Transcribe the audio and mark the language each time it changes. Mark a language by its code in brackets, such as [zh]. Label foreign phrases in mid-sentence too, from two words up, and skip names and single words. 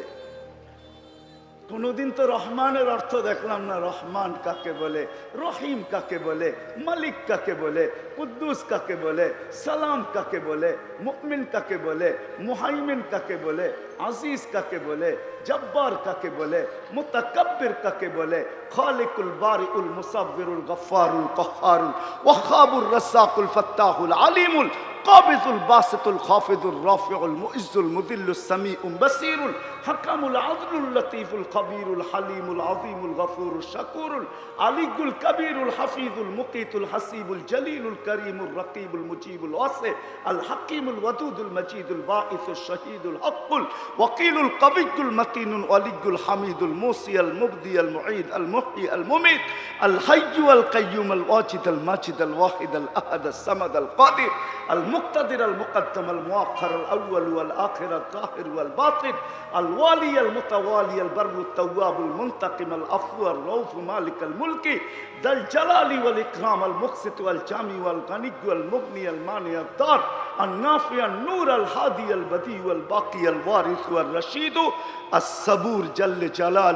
[bn] কোনদিন তো রহমানের অর্থ দেখলাম না, রহমান কাকে বলে, রহিম কাকে বলে, মালিক কাকে বলে, কুদ্দুস কাকে বলে, সালাম কাকে বলে, মুমিন কাকে বলে, মুহাইমিন কাকে বলে, আজিজ কাকে বলে, জব্বার কাকে বলে, মুতাকাব্বির কাকে বলে, [ar] الخالق البارئ المصور الغفار القهار الوهاب الرزاق الفتاح العليم القابض الباسط الخافض الرافع المعز المذل السميع البصير الحكم العدل اللطيف الخبير الحليم العظيم الغفور الشكور العلي الكبير الحفيظ المقيت الحسيب الجليل الكريم الرقيب المجيب الواسع ال الحكيم الودود المجيد الباعث الشهيد الحق الوكيل القوي المتين الولي الحميد المحصي المبدئ ال المعيد ال المحيي ال المميت ال الحي ال القيوم ال الواجد ال الماجد ال الواحد ال الأحد ال الصمد ال القادر ال المقتدر ال المقدم ال المؤخر ال الأول والآخر ال الظاهر والباطن ال الوالي ال المتعالي ال البر التواب ال المنتقم ال العفو ال الرؤوف مالك ال الملك ذو الجلال والإكرام ال المقسط والجامع والغني والمغني ال المانع ال الضار ال النافع ال النور ال الهادي ال البديع والباقي ال الوارث والرشيد ال الصبور جل جلاله.